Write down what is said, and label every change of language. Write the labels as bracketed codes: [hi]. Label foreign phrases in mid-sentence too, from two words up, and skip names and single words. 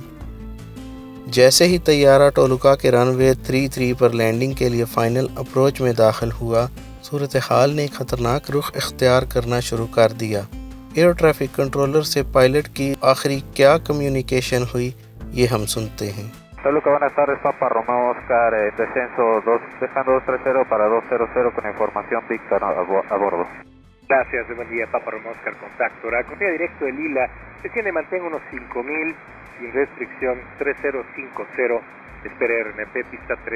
[ur] جیسے ہی طیارہ ٹولوکا کے رن وے 33 پر لینڈنگ کے لیے [en] final approach [ur] میں داخل ہوا، صورتحال نے ایک خطرناک رخ اختیار کرنا شروع کر دیا۔ [en] air traffic controller [ur] سے پائلٹ کی آخری کیا کمیونیکیشن ہوئی، یہ ہم سنتے ہیں۔ [es] Toluca, buenas tardes, Papa Romeo Oscar, descenso dejando 230 para 200 con información Víctor a bordo. Gracias, buen día, Papa Romeo Oscar, contacto. Acompaña directo de Lila, desciende, mantenga unos 5000, sin restricción, 3050, espera RNP, pista 3.